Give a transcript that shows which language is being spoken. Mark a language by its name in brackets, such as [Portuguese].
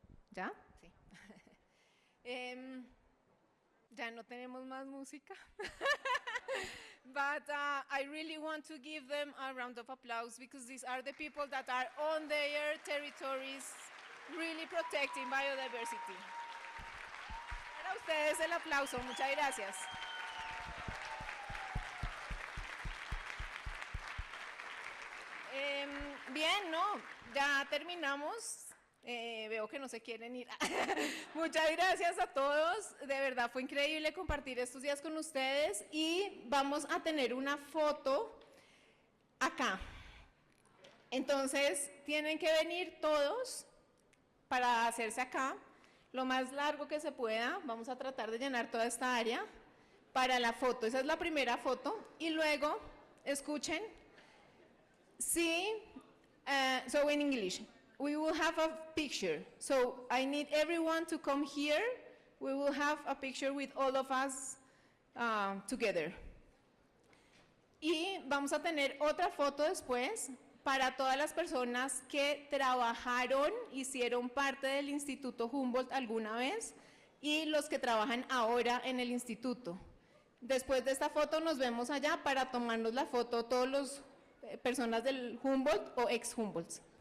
[Spanish] ¿Ya? Sí. Ya no tenemos más música. [English] But I really want to give them a round of applause because these are the people that are on their territories really protecting biodiversity. [Spanish] Para ustedes el aplauso, muchas gracias. Bien, no, ya terminamos. Veo que no se quieren ir. Muchas gracias a todos. De verdad fue increíble compartir estos días con ustedes y vamos a tener una foto acá. Entonces, tienen que venir todos para hacerse acá, lo más largo que se pueda. Vamos a tratar de llenar toda esta área para la foto. Esa es la primera foto. Y luego, escuchen. [English] Sí, so in English, we will have a picture. So I need everyone to come here. We will have a picture with all of us together. [Spanish] Y vamos a tener otra foto después para todas las personas que trabajaron, hicieron parte del Instituto Humboldt alguna vez y los que trabajan ahora en el instituto. Después de esta foto nos vemos allá para tomarnos la foto todos los personas del Humboldt o ex Humboldts.